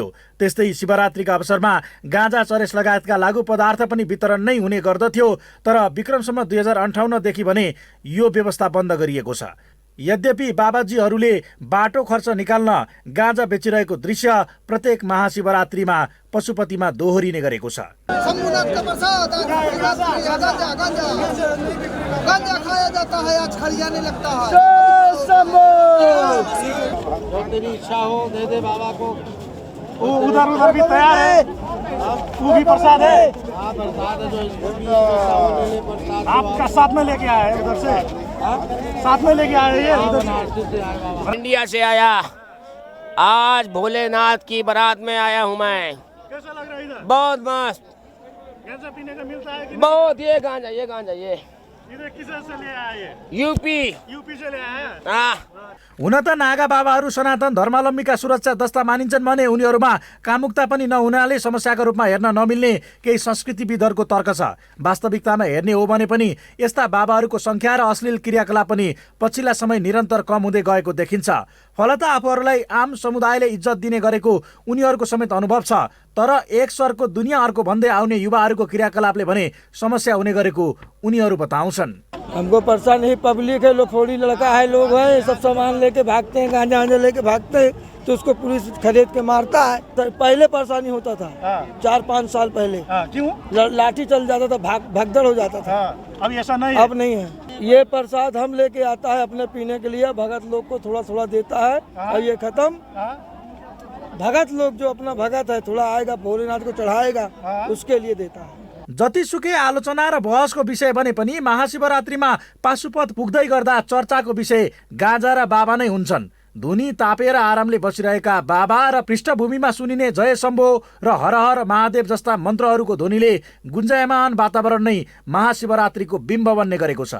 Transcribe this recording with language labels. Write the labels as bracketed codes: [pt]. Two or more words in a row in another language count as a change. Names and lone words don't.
[ne] त्यस्तै शिवरात्रिका अवसरमा गाँजा, चरेस लगायतका लागु पदार्थ पनि वितरण नै हुने गर्दथ्यो। तर विक्रमसम्म 2058 देखि भने यो व्यवस्था बन्द गरिएको छ। यद्यपि बाबाजीहरूले बाटो खर्च निकाल्न गाँजा बेचिरहेको दृश्य प्रत्येक महाशिवरात्रिमा पशुपतिमा दोहोरिने गरेको छ। [hi] तेरी इच्छा हो दे दे बाबा को। उधर भी तैयार है। वो भी प्रसाद है। प्रसाद है जो आपका साथ में लेके आया है उधर से। साथ में लेके आए ये इंडिया से आया। आज भोलेनाथ की बारात में आया हूँ मैं। कैसा लग रहा है इधर? बहुत मस्त। गांजा पीने का मिलता है कि नहीं? बहुत। ये गांजा ये इधर किसे से ले आया ये? यूपी से ले आया है? हाँ। [ne] हुन त नागा बाबाहरू सनातन धर्मावलम्बीका सुरक्षा दस्ता मानिन्छन् भने उनीहरूमा कामुकता पनि नहुनाले समस्याका रूपमा हेर्न नमिल्ने केही संस्कृतिविदहरूको तर्क छ। वास्तविकतामा हेर्ने हो भने पनि यस्ता बाबाहरूको संख्या र अश्लील क्रियाकलाप पनि पछिल्ला समय निरन्तर कम हुँदै गएको देखिन्छ। फलत आफूहरूलाई आम समुदायले इज्जत दिने गरेको उनीहरूको समेत अनुभव छ। तर एक स्वरको दुनियाँ अर्को भन्दै आउने युवाहरूको क्रियाकलापले भने समस्या हुने गरेको उनीहरू बताउँछन्। [hi] हमको परेशान ही पब्लिक है, लोग फोड़ी लड़का है, लोग हैं सब सामान लेके भागते हैं, गांजा लेके भागते हैं तो उसको पुलिस खरीद के मारता है। तो पहले परेशानी होता था 4-5 साल पहले। क्यों? लाठी चल जाता था, भगदड़ हो जाता था। अब ऐसा नहीं अब नहीं है। ये प्रसाद हम लेके आता है अपने पीने के लिए, भगत लोग को थोड़ा थोड़ा देता है और ये खत्म। भगत लोग जो अपना भगत है थोड़ा आएगा भोलेनाथ को चढ़ाएगा उसके लिए देता है। [ne] जतिसुकै आलोचना र बहसको विषय भने पनि महाशिवरात्रिमा पाशुपत पुग्दै गर्दा चर्चाको विषय गाँजा र बाबा नै हुन्छन्। धुनी तापेर आरामले बसिरहेका बाबा र पृष्ठभूमिमा सुनिने जय शम्भो र हर हर महादेव जस्ता मन्त्रहरूको ध्वनिले गुन्जायमान वातावरण नै महाशिवरात्रिको बिम्ब बन्ने गरेको छ।